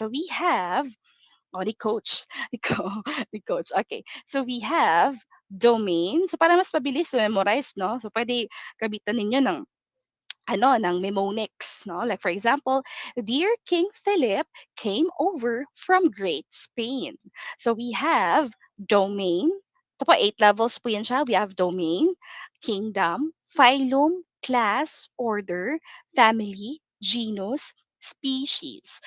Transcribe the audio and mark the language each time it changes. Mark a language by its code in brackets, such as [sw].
[tl] So we have, oh, ni coach, ni coach. Okay. So we have domain. So para mas mabilis memorize, no? So pwede gamitan ninyo ng ng mnemonics, no? [en] Like for example, dear King Philip came over from Great Spain. So we have domain. [tl] Ito po, 8 levels po yan siya. [en] We have domain, kingdom, phylum, class, order, family, genus, species.